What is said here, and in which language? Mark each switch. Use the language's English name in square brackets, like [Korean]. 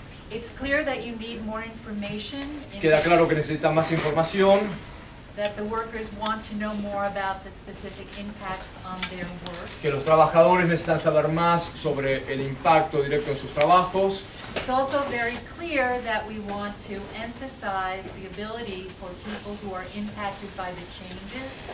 [English] It's clear that you need more information, [Spanish] Queda claro que necesitan más información, [English] that the workers want to know more about the specific impacts on their work. [Spanish] que los trabajadores necesitan saber más sobre el impacto directo en sus trabajos. [English] It's also very clear that we want to emphasize the ability for people who are impacted by the changes